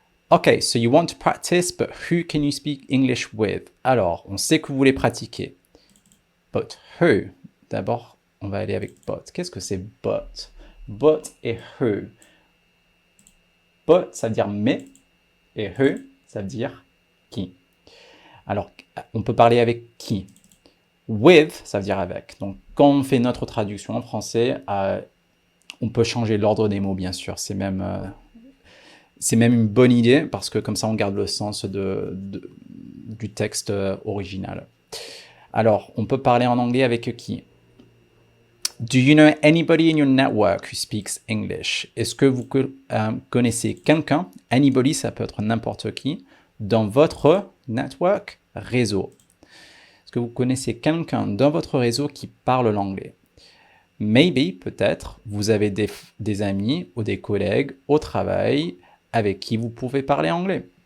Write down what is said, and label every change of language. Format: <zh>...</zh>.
<en>Ok, so you want to practice, but who can you speak English with?</en> <fr>Alors, on sait que vous voulez pratiquer.</fr> <en>But who?</en> <fr>D'abord, on va aller avec but. Qu'est-ce que c'est but? But et who. But, ça veut dire mais, et who, ça veut dire qui. Alors, on peut parler avec qui? With, ça veut dire avec. Donc, quand on fait notre traduction en français, on peut changer l'ordre des mots, bien sûr. C'est même une bonne idée parce que comme ça, on garde le sens du texte original. Alors, on peut parler en anglais avec qui?</fr> <en>Do you know anybody in your network who speaks English?</en> <fr>Est-ce que vous connaissez quelqu'un? Anybody, ça peut être n'importe qui. Dans votre network, réseau. Est-ce que vous connaissez quelqu'un dans votre réseau qui parle l'anglais? Maybe, peut-être, vous avez des amis ou des collègues au travail avec qui vous pouvez parler anglais.</fr>